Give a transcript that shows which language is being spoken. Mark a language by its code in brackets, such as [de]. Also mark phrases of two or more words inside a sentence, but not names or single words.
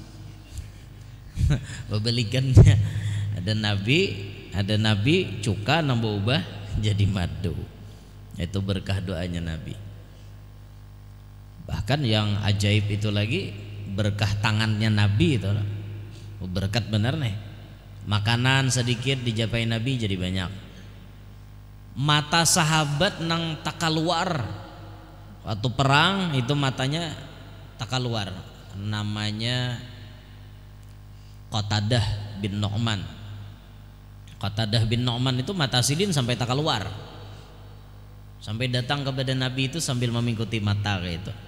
[bjn] Berbalikannya, ada Nabi cuka nambah ubah jadi madu. [id] Itu berkah doanya Nabi. Bahkan yang ajaib itu lagi berkah tangannya Nabi itu. berkat bener nih. [bjn] Makanan sedikit dijapai Nabi jadi banyak. Mata sahabat nang takaluar waktu perang itu matanya takaluar, namanya Qatadah bin Nu'man. Qatadah bin Nu'man itu mata sidin sampai takaluar, sampai datang kepada Nabi itu sambil memingkuti mata kayak itu.